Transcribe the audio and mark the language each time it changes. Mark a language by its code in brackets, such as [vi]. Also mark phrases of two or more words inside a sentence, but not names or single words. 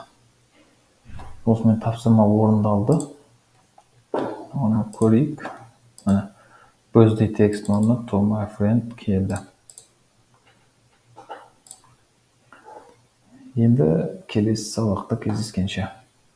[kk] Осымен тапсырма орындалды. Оны көрейік. [en] Birthday text орнына to my friend келді. [kk] Енді келесі сабақта кездескенше.